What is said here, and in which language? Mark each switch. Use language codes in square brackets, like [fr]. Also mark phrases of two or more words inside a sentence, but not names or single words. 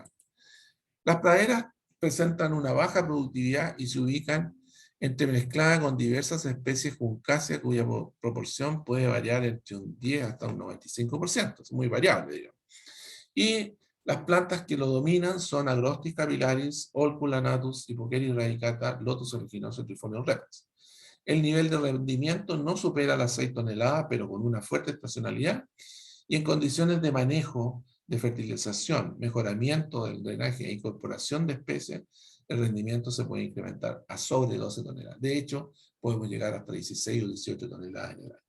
[es] Las praderas presentan una baja productividad y se ubican entremezcladas con diversas especies juncáceas cuya proporción puede variar entre un 10 hasta un 95%, es muy variable, digamos. Y las plantas que lo dominan son Agrostis capillaris, Olcula natus, Hipocheris radicata, Lotus originoso, Trifolium repens. El nivel de rendimiento no supera las 6 toneladas, pero con una fuerte estacionalidad, y en condiciones de manejo, de fertilización, mejoramiento del drenaje e incorporación de especies, el rendimiento se puede incrementar a sobre 12 toneladas. De hecho, podemos llegar hasta 16 o 18 toneladas en el año.